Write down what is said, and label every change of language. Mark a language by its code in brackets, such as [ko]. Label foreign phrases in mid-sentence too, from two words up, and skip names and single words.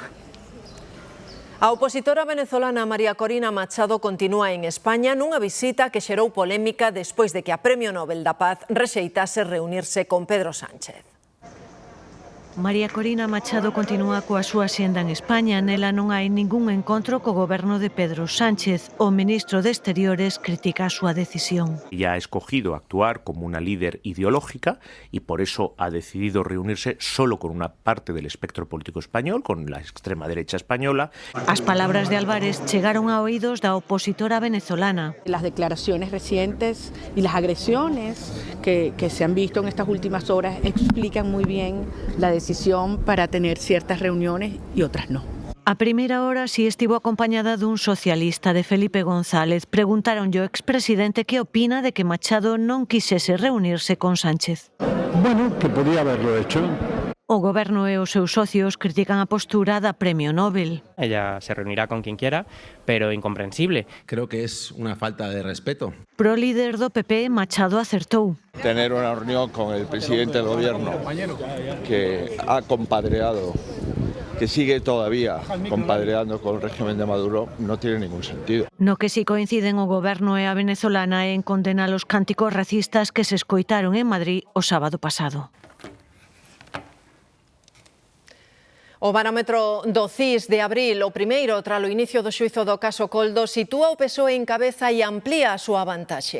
[gl] A opositora venezolana María Corina Machado continúa en España nunha visita que xerou polémica despois de que a Premio Nobel da Paz rexeitase reunirse con Pedro Sánchez. María Corina Machado continúa coa súa axenda en España. Nela non hai ningún encontro co goberno de Pedro Sánchez. O ministro de Exteriores critica a súa decisión. [es] Ya ha escogido actuar como una líder ideológica y por eso ha decidido reunirse solo con una parte del espectro político español, con la extrema derecha española. [gl] As palabras de Álvarez chegaron a oídos da opositora venezolana. [es] Las declaraciones recientes y las agresiones que se han visto en estas últimas horas explican muy bien la decisión para tener ciertas reuniones y otras no. [gl] A primeira hora si estivo acompañada dun socialista, de Felipe González. Preguntaronlle ao expresidente que opina de que Machado non quisese reunirse con Sánchez. [es] Bueno, que podía haberlo hecho. [gl] O goberno e os seus socios critican a postura da Premio Nobel. [es] Ella se reunirá con quien quiera, pero incomprensible. Creo que es una falta de respeto. [gl] Pro líder do PP, Machado acertou. [es] Tener una reunión con el presidente del gobierno que ha compadreado, que sigue todavía compadreando con el régimen de Maduro, no tiene ningún sentido. [gl] No que si coinciden o goberno e a venezolana en condenar os cánticos racistas que se escoitaron en Madrid o sábado pasado. O barómetro do CIS de abril, o primeiro tralo inicio do xuízo do caso Coldo, sitúa o PSOE en cabeza e amplía a súa vantaxe.